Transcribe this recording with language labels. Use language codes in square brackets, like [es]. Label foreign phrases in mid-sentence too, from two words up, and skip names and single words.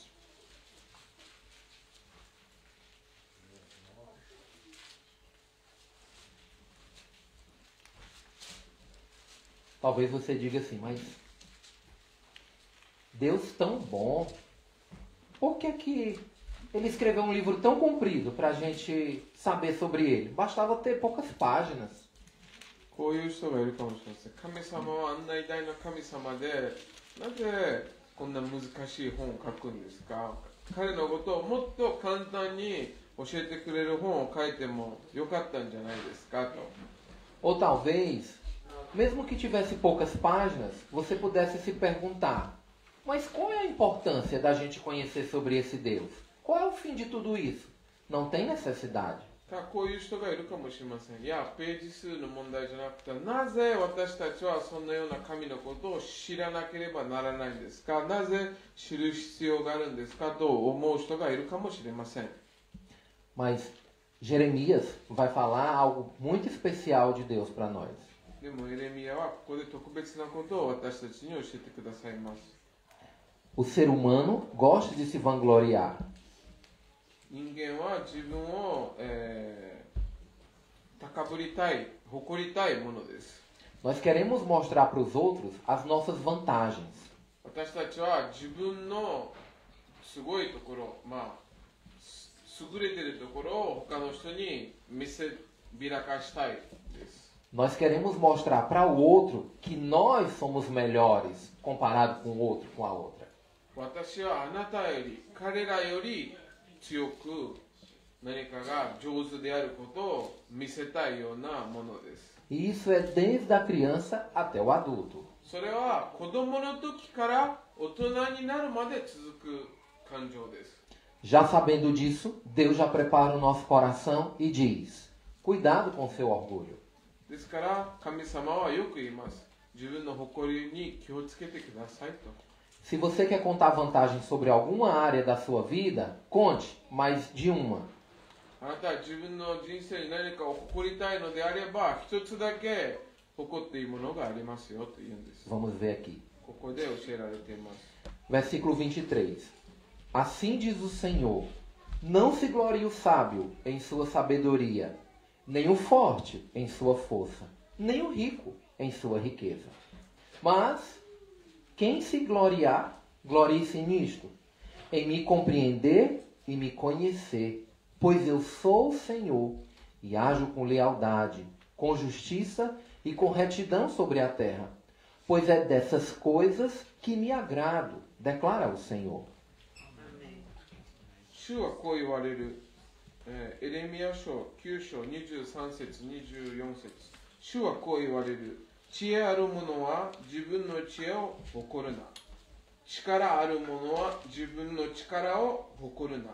[pt] Talvez você diga assim, mas Deus tão bom, por que ele escreveu um livro tão comprido para a gente saber sobre ele? Bastava ter poucas páginas. [ja] こういう人がいるかもしれません。神様はあんな偉大な神様で、なぜこんな難しい本を書くんですか？彼のことをもっと簡単に教えてくれる本を書いてもよかったんじゃないですかと。 [pt] Ou talvez, mesmo que tivesse poucas páginas, você pudesse se perguntar: mas qual é a importância da gente conhecer sobre esse Deus? Qual é o fim de tudo isso? Não tem necessidade. [ja] こういう人がいるかもしれません。いや、ページ数の問題じゃなくて、なぜ私たちはそんなような神のことを知らなければならないんですか？なぜ知る必要があるんですかと思う人がいるかもしれません。 [pt] Mas Jeremias vai falar algo muito especial de Deus para nós. [ja] でもエレミヤはここで特別なことを私たちに教えてくださいます。 [pt] O ser humano gosta de se vangloriar. [ja] 人間は自分を、高ぶりたい、誇りたいものです。 [pt] Nós queremos mostrar para os outros as nossas vantagens. [ja] 私たちは自分のすごいところ、優れているところを他の人に見せびらかしたいです。 [pt] Nós queremos mostrar para o outro que nós somos melhores comparado com o outro, com a outra. [ja] 私はあなたより、彼らより強く何かが上手であることを見せたいようなものです。 [pt] E isso é desde a criança até o adulto. [ja] それは子供の時から大人になるまで続く感情です。 [pt] Já sabendo disso, Deus já prepara o nosso coração e diz: cuidado com seu orgulho. [ja] ですから神様はよく言います。自分の誇りに気をつけてくださいと。 [pt] Se você quer contar vantagens sobre alguma área da sua vida, conte, mas de uma. [ja] あなたは自分の人生に何かを誇りたいのであれば、一つだけ誇っていいものがありますよと言うんです。 [pt] Vamos ver aqui. [ja] ここで教えられています。 [pt] Versículo 23. Assim diz o Senhor: não se glorie o sábio em sua sabedoria, nem o forte em sua força, nem o rico em sua riqueza. Mas quem se gloriar, glorie-se nisto, em me compreender e me conhecer, pois eu sou o Senhor e ajo com lealdade, com justiça e com retidão sobre a terra. Pois é dessas coisas que me agrado, declara o Senhor. [ja] 主はこう言われる。エレミヤ書9章23節24節。主はこう言われる。知恵ある者は自分の知恵を誇るな。力ある者は自分の力を誇るな。